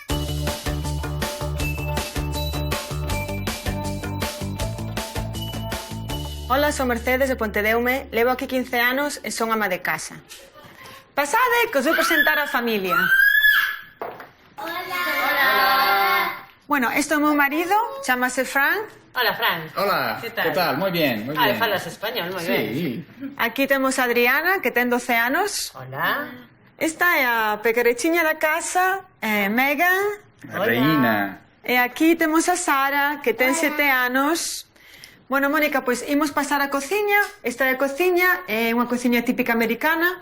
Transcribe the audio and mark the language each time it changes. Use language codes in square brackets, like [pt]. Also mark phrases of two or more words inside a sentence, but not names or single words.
[gl] Hola, son Mercedes de Pontedeume. Levo aquí 15 anos e son ama de casa. Pasade, que os vou presentar a familia. Hola. Bueno, este é o meu marido, chamase Fran. Hola, Fran. [es] Hola, ¿qué tal? Muy bien, muy bien. [gl] Falas español, moi ben. Aquí temos a Adriana, que ten 12 anos. Hola. Esta é a pecarechiña da casa, Megan. [es] La reina. [gl] E aquí temos a Sara, que ten 7 anos. Bueno, Mónica, pois imos pasar a cociña. Esta é a cociña, é unha cociña típica americana.